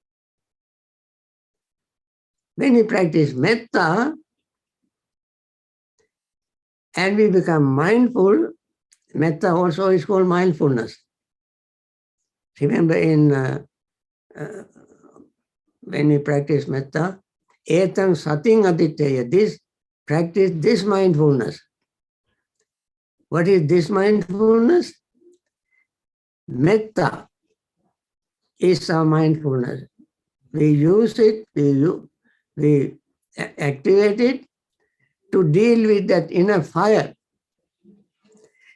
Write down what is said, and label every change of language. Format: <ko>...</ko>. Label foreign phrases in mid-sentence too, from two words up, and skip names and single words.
<en>When we practice metta and we become mindful, metta also is called mindfulness. Remember when we practice metta,</en> <pi>etam sating Adittapariyaya,</pi> <en>this practice this mindfulness. What is this mindfulness? Metta is our mindfulness. We use it, we activate it to deal with that inner fire.</en>